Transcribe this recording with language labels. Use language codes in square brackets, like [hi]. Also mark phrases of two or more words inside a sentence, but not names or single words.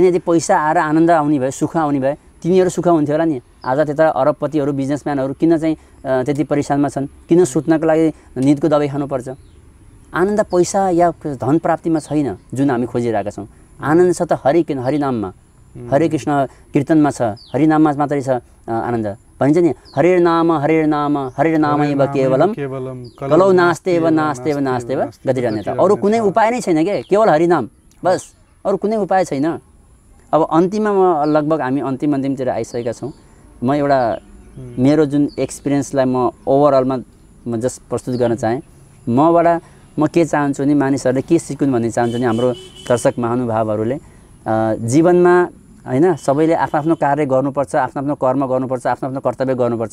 [ne] यदि पैसा आएर आनन्द आउने भए, सुख आउने भए तिनीहरू सुख हुन्थ्यो होला नि। आज त्यता अरबपतिहरू बिजनेसम्यानहरू किन चाहिँ त्यति परेशानमा छन्, किन सुत्नको लागि निदको दबाई खानुपर्छ। आनन्द पैसा या धन प्राप्तिमा छैन जुन हामी खोजिरहेका छौँ। आनन्द छ त हरिनाममा, हरे कृष्ण कीर्तनमा छ, हरिनाममा मात्रै छ आनन्द। भनिन्छ नि [sa] हरे नाम एव केवलम कलौ नास्तेव गतिरन्यता। [ne] अरू कुनै उपाय नै छैन के, केवल हरिनाम बस, अरू कुनै उपाय छैन। अब अन्तिममा म लगभग हामी अन्तिमतिर आइसकेका छौँ। म एउटा मेरो जुन एक्सपिरियन्सलाई म ओभरअलमा म जस्ट प्रस्तुत गर्न चाहेँ। म के चाहन्छु नि मानिसहरूले के सिकुन् भन्ने चाहन्छु नि हाम्रो दर्शक महानुभावहरूले जीवनमा होइन सबैले आफ्नो कार्य गर्नुपर्छ, आफ्नो कर्म गर्नुपर्छ, आफ्नो कर्तव्य गर्नुपर्छ।